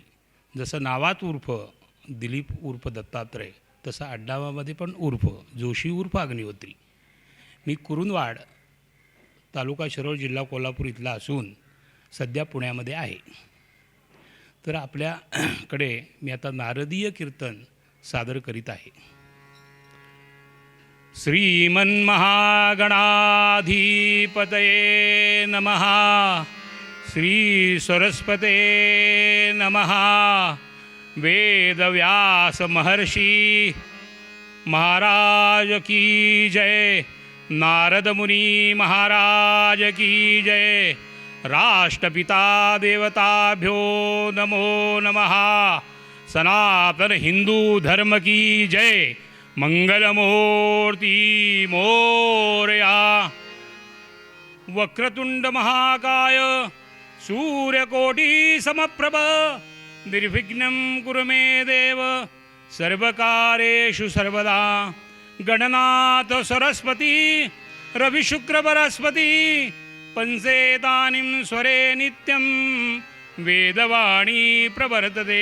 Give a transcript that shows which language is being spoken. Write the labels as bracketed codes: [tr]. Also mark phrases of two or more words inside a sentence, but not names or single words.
[mr] जसं नावात उर्फ दिलीप उर्फ दत्तात्रय तसं आडनावामध्ये पण उर्फ जोशी उर्फ अग्निहोत्री. मी कुरुंदवाड तालुका शिरोळ जिल्हा कोल्हापूर इथला असून सध्या पुण्यामध्ये आहे. तर आपल्याकडे मी आता नारदीय कीर्तन सादर करीत आहे. [sa] श्रीमन्महागणाधिपतये नमः. श्री सरस्वते नमः. [hi] वेदव्यास महर्षि महाराज की जय. नारद मुनि महाराज की जय. [sa] राष्ट्रपिता देवताभ्यो नमो नमः. [hi] सनातन हिंदू धर्म की जय. [mr] मंगलमूर्ती मोरया. [sa] वक्रतुंड महाकाय सूर्यकोटी समप्रभ निर्विघ्नं कुरु मे देव सर्वकारेषु सर्वदा. गणनाथ सरस्वती रविशुक्र बृहस्पति पंचेतानिं स्वरे नित्यं वेदवाणी प्रवर्तते.